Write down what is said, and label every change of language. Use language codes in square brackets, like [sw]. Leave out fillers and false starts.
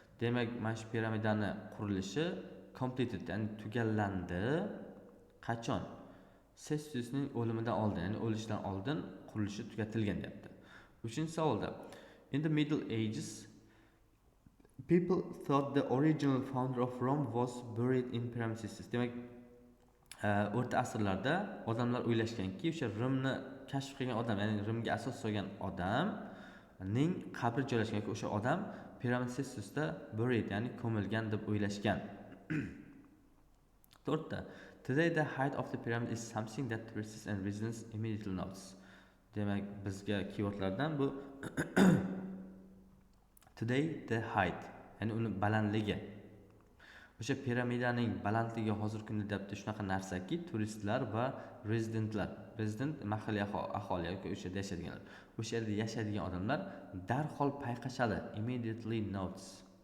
[uz] Demak, mana shu piramidani qurilishi completed, ya'ni tugallandi. Qachon? Cestius'ning o'limidan oldin, ya'ni o'lishidan oldin qurilishi tugatilgan deyapti. [en] 3-savolda, in the Middle Ages, people thought the original founder of Rome was buried in Pyramid Cestius. [uz] Demak, o'rta asrlarda odamlar o'ylashganki, o'sha Rimni kashf qilgan odam, ya'ni Rimga asos solgan odamning qabri joylashgan, yoki o'sha odam Pyramid Cestiusda buried, ya'ni ko'milgan deb o'ylashgan. 4. [en] Today the height of the pyramid is something that tourists and residents immediately notice. [uz] Demak, bizga keywordlardan bu [en] today the height, [uz] ya'ni uni balandligi. O'sha piramidaning balandligi hozir kunda deyapti, shunaqa narsaki, turistlar va resident mahalliy aholi yoki o'sha yerda yashaydiganlar, o'sha yerda yashaydigan odamlar darhol payqashadi, [en] immediately notice.